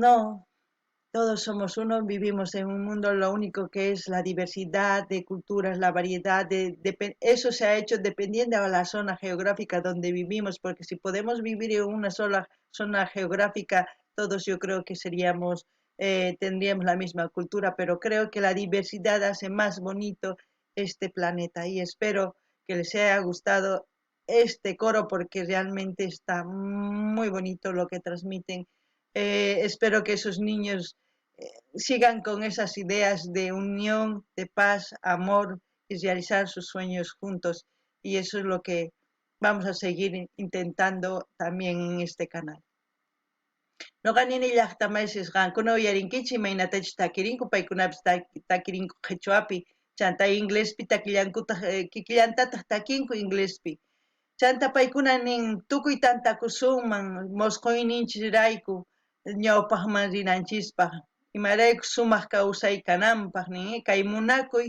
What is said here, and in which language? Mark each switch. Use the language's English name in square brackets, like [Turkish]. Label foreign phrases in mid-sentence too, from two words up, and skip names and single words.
[Spanish] Pues no, todos somos uno, vivimos en un mundo, lo único que es la diversidad de culturas, la variedad, eso se ha hecho dependiendo de la zona geográfica donde vivimos, porque si podemos vivir en una sola zona geográfica, todos yo creo que tendríamos la misma cultura, pero creo que la diversidad hace más bonito este planeta y espero que les haya gustado este coro porque realmente está muy bonito lo que transmiten. Espero que esos niños sigan con esas ideas de unión, de paz, amor y realizar sus sueños juntos. Y eso es lo que vamos a seguir intentando también en este canal. [Quechua] Noqanini llaqtamaysis qankunawan uyarinkichik imaynatachu takirinku paykunapas takirinku qhichwapi chanta inglespi takillankutaq kikillantataq takinku inglespi chanta paykuna nin tukuy tantakusunman mosquyninchirayku ñawpaqman rinanchispaq imarayku sumaq kawsay kananpaq nin kay munakuy